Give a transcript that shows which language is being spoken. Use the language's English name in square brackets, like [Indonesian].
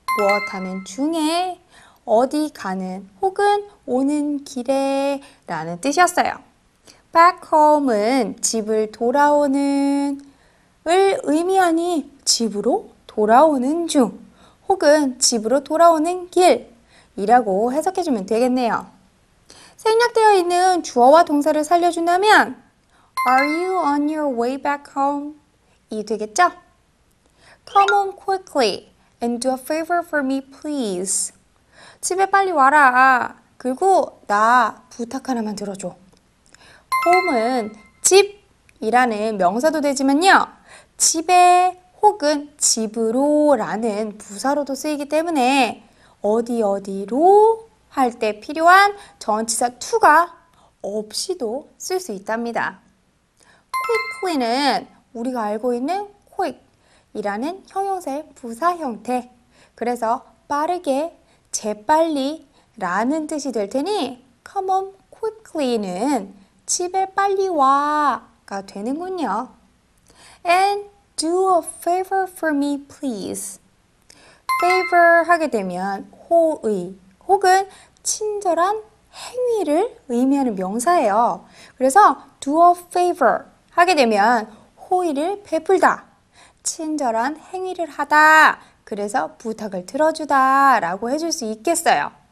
[Korean] 무엇하는 중에, 어디 가는 혹은 오는 길에 라는 뜻이었어요. Back home은 집을 돌아오는 을 의미하니 집으로 돌아오는 중 혹은 집으로 돌아오는 길이라고 해석해주면 되겠네요. 생략되어 있는 주어와 동사를 살려준다면 [English] Are you on your way back home? [Korean] 이 되겠죠? [English] Come home quickly and do a favor for me, please. [Korean] 집에 빨리 와라. 그리고 나 부탁 하나만 들어줘. home은 집이라는 명사도 되지만요. 집에 혹은 집으로 라는 부사로도 쓰이기 때문에 어디로 할 때 필요한 전치사 to가 없이도 쓸 수 있답니다. quickly는 우리가 알고 있는 quick이라는 형용사의 부사 형태. 그래서 빠르게, 재빨리 라는 뜻이 될 테니 [English] come on quickly [Korean] 는 집에 빨리 와가 되는군요. [English] And do a favor for me, please. [Korean] favor 하게 되면 호의 혹은 친절한 행위를 의미하는 명사예요. 그래서 [English] do a favor [Korean] 하게 되면 호의를 베풀다, 친절한 행위를 하다, 그래서 부탁을 들어주다 라고 해줄 수 있겠어요.